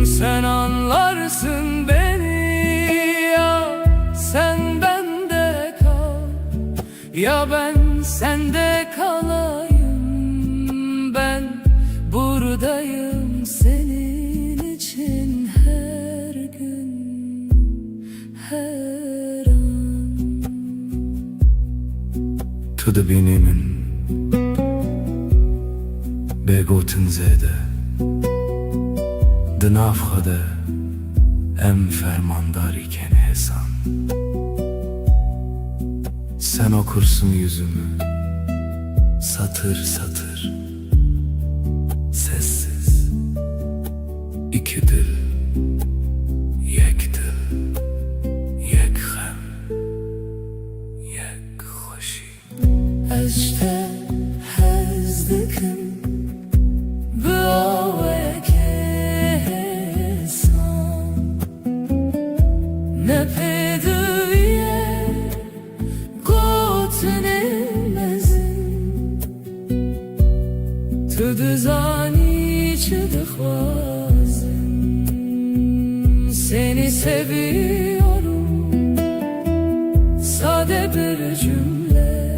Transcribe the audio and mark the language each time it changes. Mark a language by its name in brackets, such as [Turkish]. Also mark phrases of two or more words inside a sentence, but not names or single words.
[Turkish] Sen anlarsın beni, ya sen bende kal, ya ben sende kalayım. Ben buradayım senin için her gün, her an. [Kurdish] Tu dibînî bêgotin zêde, di nav xwe de em fermandarîken hêsan. [Turkish] Sen okursun yüzümü satır satır, sessiz. İki dil, [Kurdish] yek dil, yek xem, yek hoşî. Ez ji te hez dikim, bi awekê hêsan. Ne pêdiviye gotinê mezin. Tu dizanî çi dixwazim. [Turkish] Seni seviyorum, sade bir cümle.